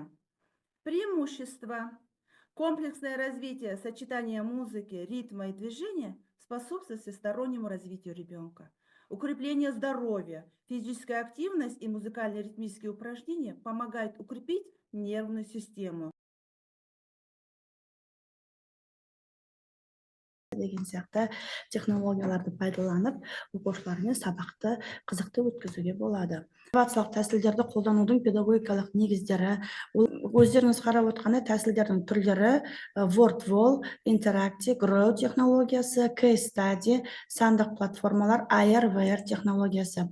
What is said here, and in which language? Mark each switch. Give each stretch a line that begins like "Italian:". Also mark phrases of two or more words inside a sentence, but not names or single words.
Russian: Преимущества. Комплексное развитие, сочетание музыки, ритма и движения способствует всестороннему развитию ребенка. Укрепление здоровья, физическая активность и музыкальные ритмические упражнения помогают укрепить нервную систему.
Kazakh: Деген сияқты технологияларды пайдаланып, оқушылармен сабақты қызықты өткізуге болады. Инновациялық тәсілдерді қолданудың педагогикалық негіздері, өздеріңіз қарап отырғандай тәсілдердің түрлері WordWall, Interactive, Grow технологиясы, Case Study, сандық платформалар, AR, VR технологиясы.